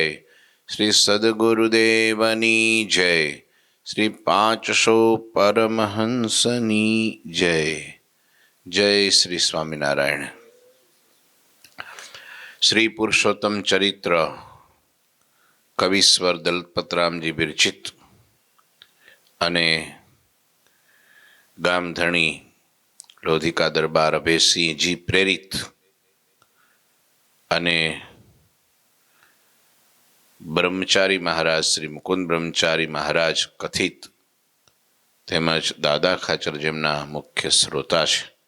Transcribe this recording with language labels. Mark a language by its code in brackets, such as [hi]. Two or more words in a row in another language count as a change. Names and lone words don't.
[gu] શ્રી સદ્ગુરુદેવની જય। શ્રી 500 પરમહંસની જય। જય શ્રી સ્વામિનારાયણ। શ્રી પુરુષોત્તમ ચરિત્ર કવિશ્વર દલપતરામજી વિરચિત અને ગામધણી લોધિકા દરબાર અભયસિંહજી પ્રેરિત અને બ્રહ્મચારી મહારાજ શ્રી મુકુંદ બ્રહ્મચારી મહારાજ કથિત તેમજ દાદા ખાચર જેમના મુખ્ય શ્રોતા છે